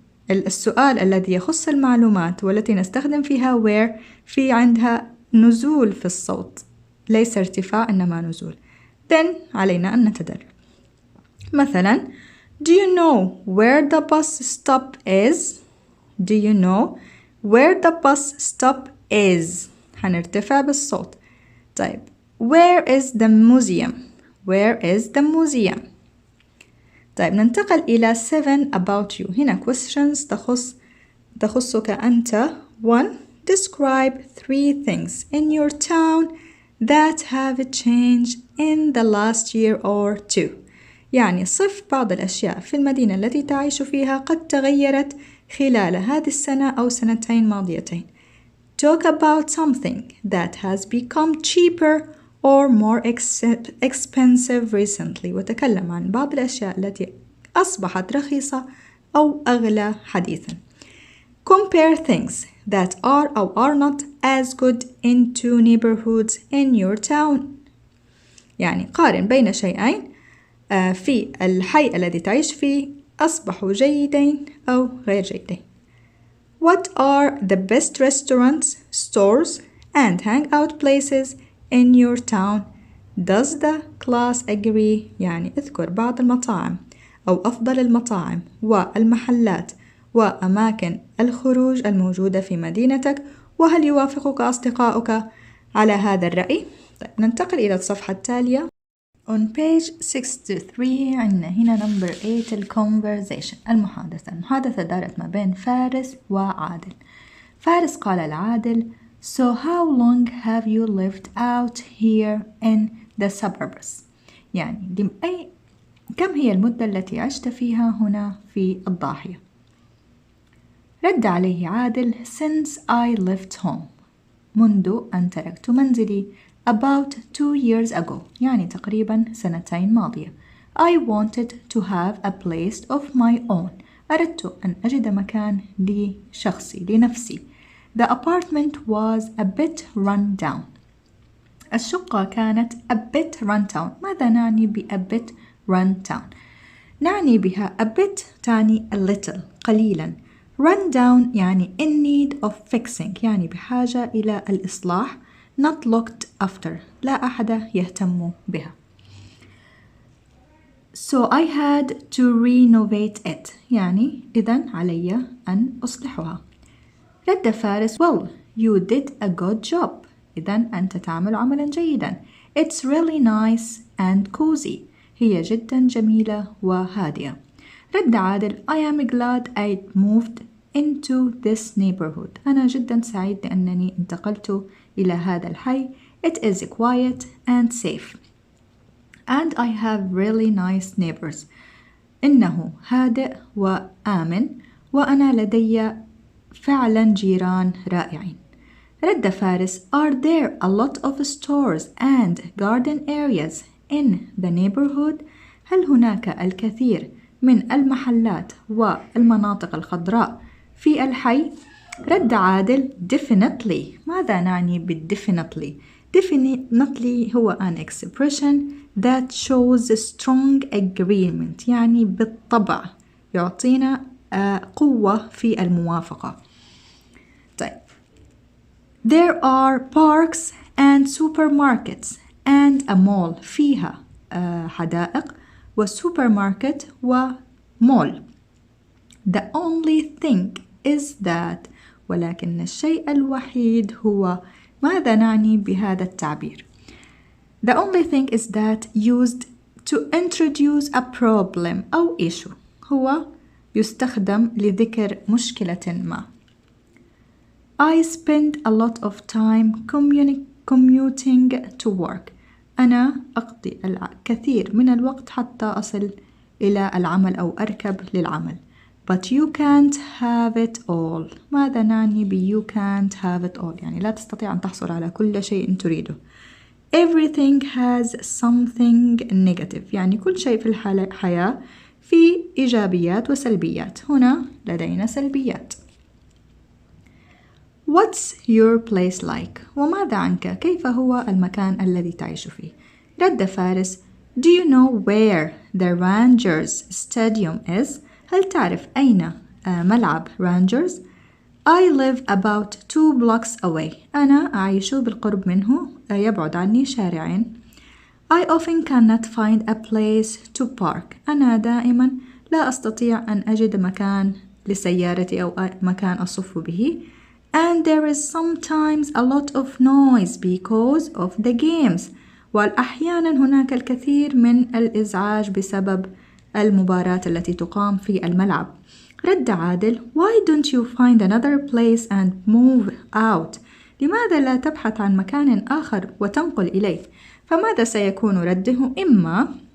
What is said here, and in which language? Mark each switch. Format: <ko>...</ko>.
<ar>والسؤال الذي يخص المعلومات والتي نستخدم فيها where في عندها نزول في الصوت، ليس ارتفاع إنما نزول. Then علينا أن نتدرب.</ar> <en>مثلا Do you know where the bus stop is? Do you know where the bus stop is?</en> <ar>هنرتفع بالصوت.</ar> <en>طيب Where is the museum? Where is the museum?</en> <ar>طيب ننتقل إلى 7</ar> <en>about you.</en> <ar>هنا questions تخصك أنت.</ar> <en>1. Describe 3 things in your town that have changed in the last year or 2.</en> <ar>يعني صف بعض الأشياء في المدينة التي تعيش فيها قد تغيرت خلال هذه السنة أو سنتين ماضيتين.</ar> <en>Talk about something that has become cheaper or more expensive recently.</en> <ar>وتكلم عن بعض الأشياء التي أصبحت رخيصة أو أغلى حديثاً.</ar> <en>Compare things that are or are not as good in two neighborhoods in your town.</en> <ar>يعني قارن بين شيئين في الحي الذي تعيش فيه أصبحوا جيدين أو غير جيدين.</ar> <en>What are the best restaurants, stores, and hangout places in your town? Does the class agree?</en> <ar>يعني اذكر بعض المطاعم أو أفضل المطاعم والمحلات وأماكن الخروج الموجودة في مدينتك، وهل يوافقك أصدقائك على هذا الرأي؟ طيب ننتقل إلى الصفحة التالية.</ar> <en>On page 63</en> <ar>عندنا هنا</ar> <en>number 8</en> <ar>الconversation المحادثة دارت ما بين فارس وعادل. فارس قال لعادل</ar> <en>So how long have you lived out here in the suburbs؟</en> <ar>يعني كم هي المدة التي عشت فيها هنا في الضاحية؟ رد عليه عادل</ar> <en>Since I left home</en> <ar>منذ أن تركت منزلي</ar> <en>about 2 years ago</en> <ar>يعني تقريبا سنتين ماضية.</ar> <en>I wanted to have a place of my own</en> <ar>أردت أن أجد مكان لشخصي لنفسي.</ar> <en>The apartment was a bit run down</en> <ar>الشقة كانت</ar> <en>a bit run down. ماذا نعني ب a bit run down؟ نعني بها a bit تعني a little قليلا. run down يعني in need of fixing</en> <ar>يعني بحاجة إلى الإصلاح.</ar> <en>not looked after</en> <ar>لا أحد يهتم بها.</ar> <en>So I had to renovate it</en> <ar>يعني إذن علي أن أصلحها. رد فارس</ar> <en>Well you did a good job</en> <ar>إذن أنت تعمل عملا جيدا.</ar> <en>It's really nice and cozy</en> <ar>هي جدا جميلة وهادئة. رد عادل</ar> <en>I am glad I moved into this neighborhood</en> <ar>أنا جدا سعيد لأنني انتقلت إلى هذا الحي.</ar> <en>It is quiet and safe and I have really nice neighbors</en> <ar>إنه هادئ وآمن وأنا لدي فعلا جيران رائعين. رد فارس</ar> <en>Are there a lot of stores and garden areas in the neighborhood؟</en> <ar>هل هناك الكثير من المحلات والمناطق الخضراء في الحي؟ رد عادل</ar> <en>Definitely.</en> <ar>ماذا نعني بالdefinitely؟ Definitely هو</ar> <en>an expression that shows strong agreement</en> <ar>يعني بالطبع يعطينا قوة في الموافقة.</ar> <en>طيب There are parks and supermarkets and a mall</en> <ar>فيها حدائق وسوبرماركت ومول.</ar> <en>The only thing is that</en> <ar>ولكن الشيء الوحيد هو ماذا نعني بهذا التعبير؟ The only thing is that</ar> <en>used to introduce a problem</en> <ar>أو issue هو يستخدم لذكر مشكلة ما.</ar> <en>I spend a lot of time commuting to work</en> <ar>أنا أقضي الكثير من الوقت حتى أصل إلى العمل أو أركب للعمل.</ar> <en>But you can't have it all.</en> <ar>ماذا نعني ب</ar> <en>you can't have it all؟</en> <ar>يعني لا تستطيع أن تحصل على كل شيء تريده.</ar> <en>Everything has something negative</en> <ar>يعني كل شيء في الحياة في إيجابيات وسلبيات. هنا لدينا سلبيات.</ar> <en>What's your place like؟</en> <ar>وماذا عنك؟ كيف هو المكان الذي تعيش فيه؟ رد فارس</ar> <en>Do you know where the Rangers Stadium is؟</en> <ar>هل تعرف أين ملعب رانجرز؟</ar> <en>I live about 2 blocks away.</en> <ar>أنا أعيش بالقرب منه يبعد عني شارعين.</ar> <en>I often cannot find a place to park.</en> <ar>أنا دائما لا أستطيع أن أجد مكان لسيارتي أو مكان أصف به.</ar> <en>And there is sometimes a lot of noise because of the games.</en> <ar>وأحيانا هناك الكثير من الإزعاج بسبب المباراة التي تقام في الملعب. رد عادل</ar> <en>Why don't you find another place and move out؟</en> <ar>لماذا لا تبحث عن مكان آخر وتنقل إليه؟ فماذا سيكون رده؟ إما</ar>